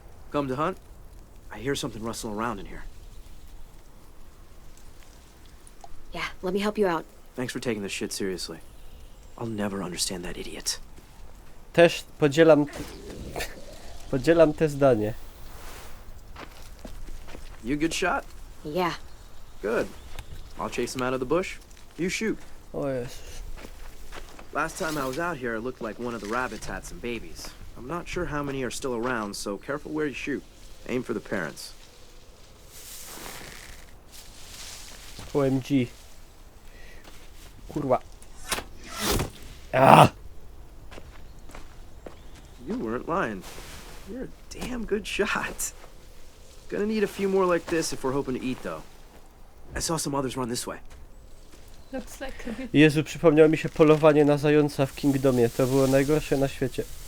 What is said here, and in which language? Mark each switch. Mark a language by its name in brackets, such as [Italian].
[English] Come to hunt? I hear something rustling around in here. Yeah, let me help you out. Thanks for taking this shit seriously. I'll never understand that idiot. [Polish] Też podzielam te zdanie. [English] You a good shot? Yeah. Good. I'll chase him out of the bush. You shoot. [Polish] O Jezus. [English] Last time I was out here, it looked like one of the rabbits had some babies. I'm not sure how many are still around, so careful where you shoot. Aim for the parents. OMG. Kurwa. Ah! You weren't lying. You're a damn good shot. Gonna need a few more like this if we're hoping to eat, though. I saw some others run this way. Looks like a bit. [Polish] Jezu, przypomniało mi się polowanie na zająca w Kingdomie. To było najgorsze na świecie.